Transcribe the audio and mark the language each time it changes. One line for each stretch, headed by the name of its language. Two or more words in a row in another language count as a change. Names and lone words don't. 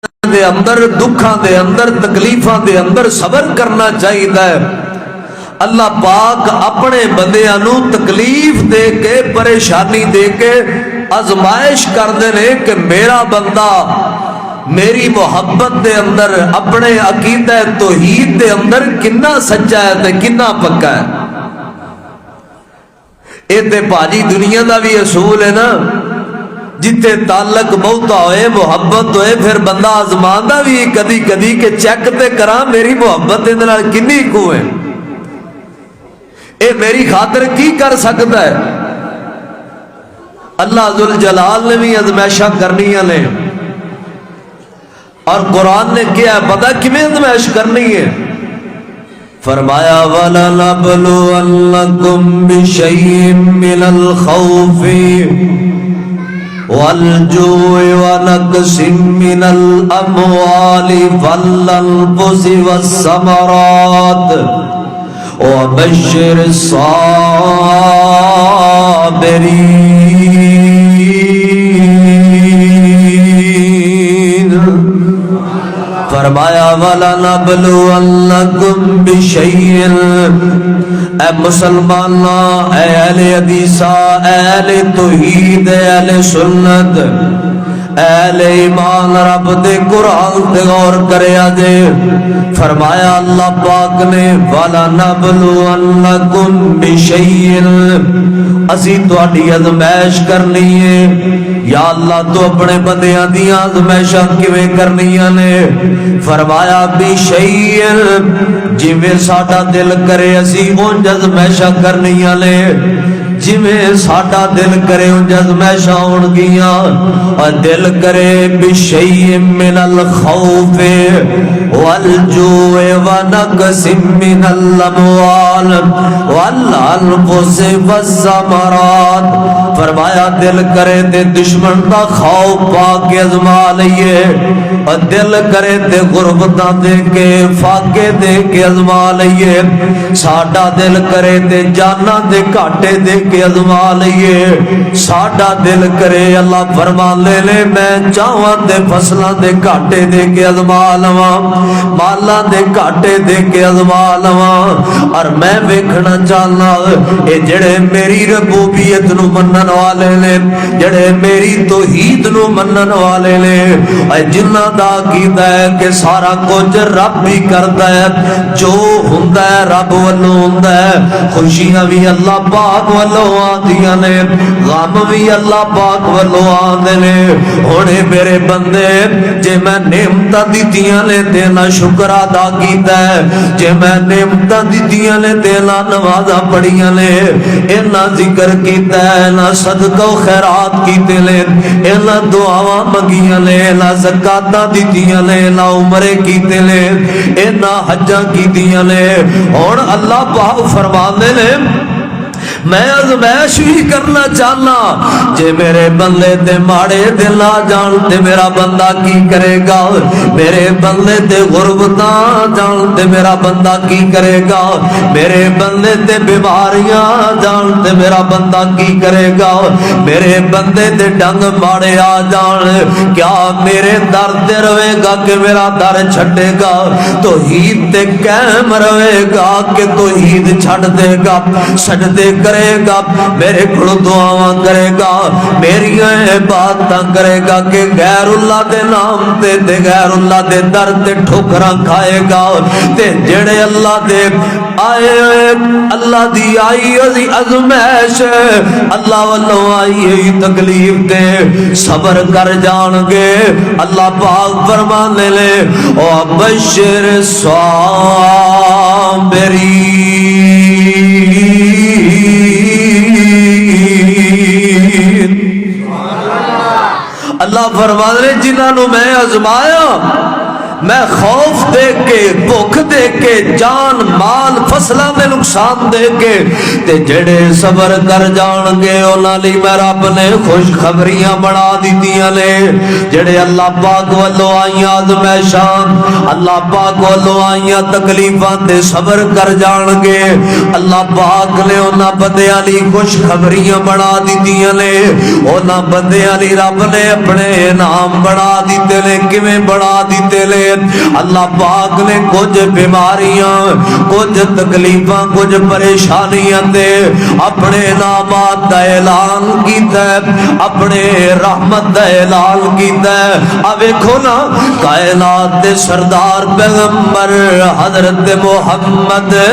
Punjabi: دے اندر دکھاں دے اندر تکلیفاں دے اندر صبر کرنا چاہیے۔ اللہ پاک اپنے بندیاں نو تکلیف دے کے پریشانی دے کے آزمائش کردے نے کہ میرا بندہ میری محبت دے اندر اپنے عقیدہ توحید دے اندر کنا سچا ہے تے کنا پکا ہے۔ اے تے پاجی دنیا دا بھی اصول ہے نا، جتے تعلق بہتا ہوئے محبت ہوئے پھر بندہ آزماندہ بھی کدی کدی کہ چیک تے کراں میری محبت دے نال کنی کو ہے، اے میری خاطر کی کر سکتا ہے۔ اللہ ذوالجلال نے بھی ازمائشاں کرنیاں نے، اور قرآن نے کیا ہے پتہ کمیں ازمائش کرنی ہے؟
Arabic: فرمایا وَلَنَبْلُوَنَّكُمْ بِشَيْءٍ مِّنَ الْخَوْفِ وَالْجُوعِ وَنَقْصٍ مِّنَ الْأَمْوَالِ وَالْأَنفُسِ وَالثَّمَرَاتِ وَبَشِّرِ الصَّابِرِينَ۔ فرمایا وَلَنَبْلُوَنَّكُمْ بِشَيْءٍ،
Punjabi: اے مسلمانہ، اے اہل حدیثہ، اے اہل توحید، اے اہل سنت، اے اہل ایمان، رب دے قرآن تے غور کرے آجے۔ فرمایا اللہ پاک نے
Arabic: وَلَنَبْلُوَنَّكُمْ بِشَيْءٍ،
Punjabi: اسی تو اڈی ازمائش کرنی ہے۔ یا اللہ تو اپنے بندیاں دیاں ازمائشاں کیویں کرنیاں نے؟ فرمایا بِشَيْءٍ، جویں ساڈا دل کرے اسی اونج ازمائشاں کرنیاں نے، جویں ساڈا دل کرے اونج ازمائشاں ہون گیاں۔ اور دل کرے
Arabic: بِشَيْءٍ مِّنَ الْخَوْفِ وَالْجُوعِ وَنَقْصٍ مِّنَ الْأَمْوَالِ وَالْأَنفُسِ وَالثَّمَرَاتِ،
Punjabi: فرمایا دل کرے تے دشمن دا خوف پا کے ازما لئیے، اور دل کرے تے غربتاں دے کے فاقے دے کے ازما لئیے، ساڈا دل کرے تے جانا دے کاٹے دے کے ازما لئیے، ساڈا دل کرے اللہ فرما لے لے میں چاہاں دے فصلہ دے کاٹے دے کے ازما لواں، مالا دے کاٹے دے کے ازما لواں، اور میں ویکھنا چاہنا اے جڑے میری ربوبیت نو منن والے نے، جڑے میری توحید نو منن والے نے، اے جنہ دا عقیدہ ہے کہ سارا کچھ رب بھی کرتا ہے، جو ہوندا ہے رب والوں ہوندا ہے، خوشیاں بھی اللہ پاک والوں آندیاں نے، غم بھی اللہ پاک والوں آندے نے۔ ہونے میرے بندے جے میں نعمتاں دتیاں نے تینا شکر ادا کیتا ہے، جے میں نعمتاں دتیاں نے تینا نمازاں پڑھیاں نے، اینا ذکر کیتا ہے، اینا صدقہ و خیرات کیتے لے، اینا دعاواں منگیاں لے، اینا زکاتاں دتیاں لے، اینا عمرے کیتے لے، اینا حجاں کیتیاں لے، اور اللہ پاک فرماندے نے میں ازمائش بھی کرنا چاہنا، جے میرے بندے تے ماڑے دل آ جان تے میرا بندہ کی کرے گا، میرے بندے تے غربتاں جان تے میرا بندہ کی کرے گا، میرے بندے تے بیماریاں جان تے میرا بندہ کی کرے گا، میرے بندے تے ڈنگ ماڑے آ جان کیا میرے در تے روے گا کہ میرا در چھٹے گا، توحید تے قائم روے گا کہ توحید چھڑ دے گا، سجدے کرے گا، میرے کھڑ دعاواں کرے گا، میری عبادتاں کرے گا کہ غیر اللہ دے نام تے غیر اللہ دے در تے ٹھوکراں کھائے گا، تے جڑے اللہ دے آئے اللہ دی آئی ازمائش اللہ والوں آئی تکلیف دے صبر کر جان گے، اللہ پاک فرمانے لے
Arabic: وَبَشِّرِ الصَّابِرِينَ۔
Punjabi: اللہ فرمانے جنہاں نو میں آزمایا میں خوف دے کے بھوک دے کے جان مال فصلوں میں نقصان دے کے تے جڑے صبر کر جان گے انہاں لئی میں رب نے خوشخبریاں بنا دتیاں نے جڑے اللہ پاک والوں آئیاں آزمائشاں اللہ پاک والوں آئیاں تکلیفاں تے صبر کر جان گے اللہ پاک نے انہاں بندیاں لئی خوشخبریاں بنا دتیاں نے انہاں بندیاں لئی رب نے اپنے انعام بنا دیتے نے کیویں بنا دیتے نے اللہ پاک نے کچھ بیماریاں کچھ تکلیفاں کچھ پریشانیاں دے اپنے انعامات دا اعلان کیتا ہے اپنے رحمت دا اعلان کیتا ہے اب ویکھو نا کائنات دے سردار پیغمبر حضرت محمد